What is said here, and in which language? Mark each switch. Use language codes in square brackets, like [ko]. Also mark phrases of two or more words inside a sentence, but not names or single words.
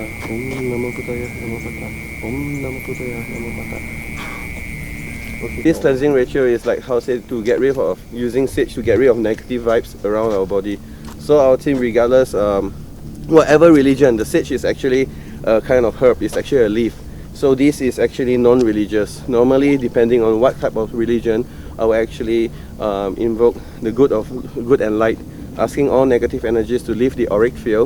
[sa] Om Namo Buddhaya Namo Pata. Om Namo Buddhaya Namo Pata. [en] Okay. This cleansing ritual is like how say to get rid of using sage to get rid of negative vibes around our body. So our team, regardless whatever religion, the sage is actually a kind of herb. It's actually a leaf. So this is actually non-religious. Normally, depending on what type of religion, I will actually invoke the good and light, asking all negative energies to leave the auric field.